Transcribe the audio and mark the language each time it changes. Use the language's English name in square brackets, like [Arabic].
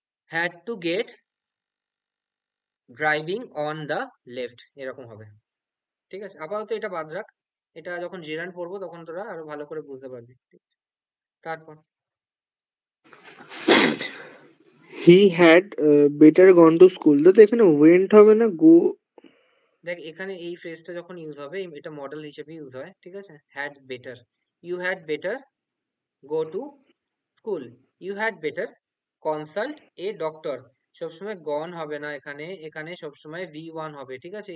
[English] had to get driving on the left, [Bangla] এরকম হবে, ঠিক আছে? আপাতত এটা বাদ রাখ, এটা যখন জিরান পড়বো তখন তোরা আরো ভালো করে বুঝতে পারবি, ঠিক আছে? তারপর [English] He had better gone to school. [Bangla] তো এখানে went হবে না, go. দেখ, এখানে এই ফ্রেজটা যখন ইউজ হবে এটা মডেল হিসেবে ইউজ হয়, ঠিক আছে? [English] Had better, you had better go to school, you had better consult a doctor. [Bangla] সবসময় গন হবে না এখানে, এখানে সবসময় V1 হবে, ঠিক আছে?